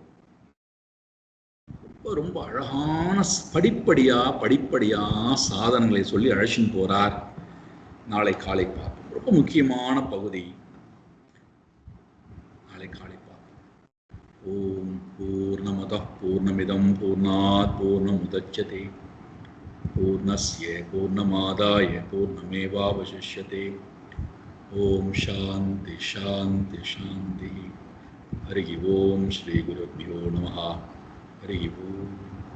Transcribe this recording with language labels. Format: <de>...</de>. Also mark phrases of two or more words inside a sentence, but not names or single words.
<ta>ரொம்ப அழகான படிப்படியா சாதனங்களை சொல்லி அழைச்சின்னு போறார். நாளை காலை பார்ப்போம். ரொம்ப முக்கியமான பகுதி. நாளை காலை பார்ப்போம்.</ta> <sa>ॐ पूर्णमदः पूर्णमिदं पूर्णात् पूर्णमुदच्यते पूर्णस्य पूर्णमादाय पूर्णमेवावशिष्यते. ॐ शान्ति शान्ति शान्ति. हरि ॐ श्री गुरुभ्यो नमः. हरि ओम।</sa>